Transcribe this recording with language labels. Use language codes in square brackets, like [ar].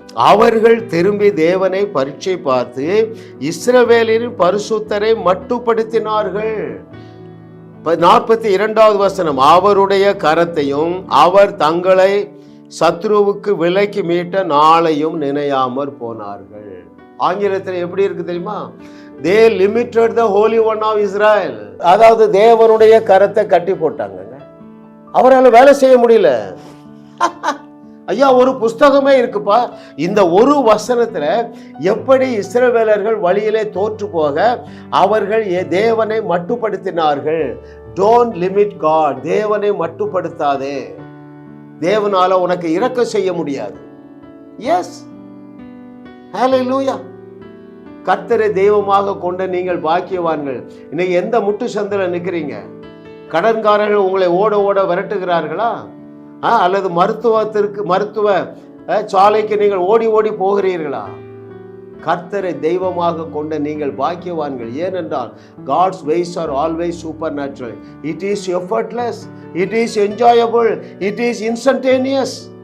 [ta] அவர்கள் திரும்பி தேவனை பரீட்சை பார்த்து இஸ்ரவேலின் பரிசுத்தரை மட்டுப்படுத்தினார்கள். 42வது வசனம், அவருடைய கரத்தையும் அவர் தங்களை சத்ருவுக்கு விலைக்கு மீட்ட நாளையும் நினையாமற் போனார்கள். ஆங்கிலத்தில் எப்படி இருக்கு தெரியுமா? [en] They limited the Holy One of Israel. [ta] அதாவது தேவனுடைய கரத்தை கட்டி போட்டாங்க. அவரால் வேலை செய்ய முடியல. ஐயா, ஒரு புஸ்தகமே இருக்குப்பா. இந்த ஒரு வசனத்துல எப்படி இஸ்ரவேலர்கள் வழியிலே தோற்று போக அவர்கள் தேவனை மட்டுப்படுத்தினார்கள். [en] Don't limit God. [ta] தேவனை மட்டுப்படுத்தாதே. தேவனால உனக்கு இரக்கம் செய்ய முடியாது. எஸ், ஹல்லேலூயா. கர்த்தரை தெய்வமாக கொண்ட நீங்கள் பாக்கியவான்கள். இன்னைக்கு எந்த முட்டு சந்தில நிற்கிறீங்க? கடன்காரர்கள் உங்களை ஓட ஓட விரட்டுகிறார்களா? அல்லது மருத்துவ சாலைக்கு நீங்கள் ஓடி ஓடி போகிறீர்களா? கர்த்தரை தெய்வமாக கொண்ட நீங்கள் பாக்கியவான்கள். ஏனென்றால் [en] God's ways are always supernatural. It is effortless, it is enjoyable, it is instantaneous.